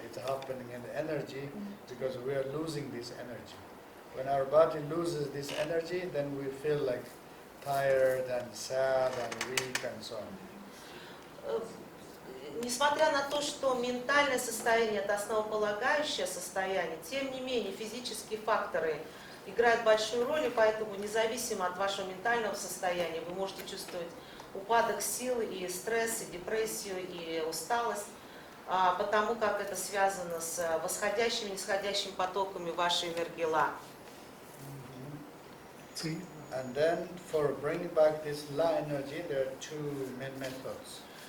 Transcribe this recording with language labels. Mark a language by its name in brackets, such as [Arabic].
[English] It's happening in the energy because we are losing this energy. When our body loses this energy, then we feel like tired and sad and weak and so on. [Russian] Несмотря на то, что ментальное состояние – это основополагающее состояние, тем не менее физические факторы играют большую роль, и поэтому независимо от вашего ментального состояния вы можете чувствовать упадок сил, и стресс, и депрессию, и усталость, потому как это связано с восходящими и нисходящими потоками вашей энергии Ла. [English] And then for bringing back this La energy, there are two main methods.